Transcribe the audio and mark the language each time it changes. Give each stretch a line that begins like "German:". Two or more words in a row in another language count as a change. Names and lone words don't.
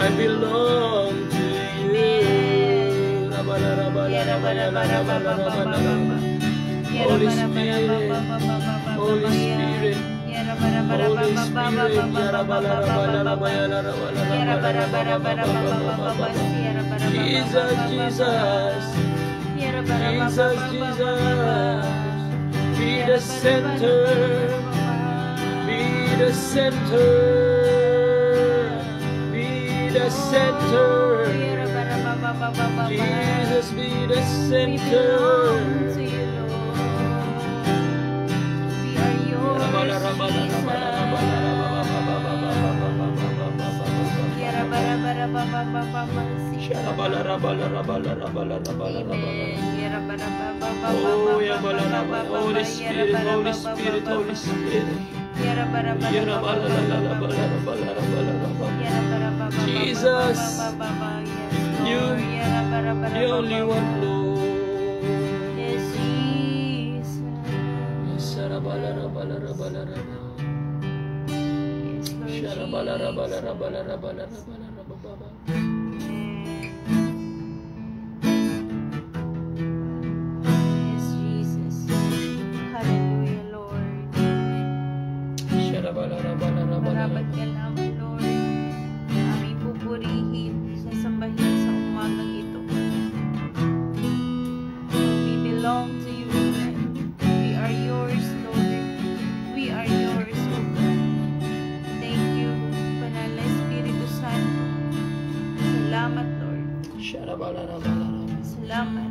English: I belong to you. Rabala, rabala, rabala, rabala, rabala, rabala. Holy Spirit, Holy Spirit, Holy Spirit, Yarabala, rabala, rabala, rabala, rabala, rabala. Jesus, Jesus, Jesus, Jesus, be the center, be the center, be the center. Jesus, be the center. We are yours, Sharabala, rabala, rabala, rabala, rabala, rabala. Oh, yabala, rabala. Holy Spirit, Holy Spirit, Holy Spirit. Yarabala, rabala, rabala, rabala, rabala. Jesus, you, the only one, Lord. Yes, Jesus. Sharabala, rabala, rabala, rabala. Yes, Lord Sharabala, rabala, Jesus. rabala, rabala, rabala, rabala. Yes, Jesus. Hallelujah, Lord. Sharabala, rabala, rabala,
Filipino: Marapat ka rabala. naman, Lord. Aming pupurihin, sasambahin sa umagang ito.
English: We belong to you, Lord. We are yours, Lord. We are yours, O God. Thank you,
Filipino: Banal na Espiritu Santo. Salamat, Lord. Sharabala, rabala, rabala. Salamat.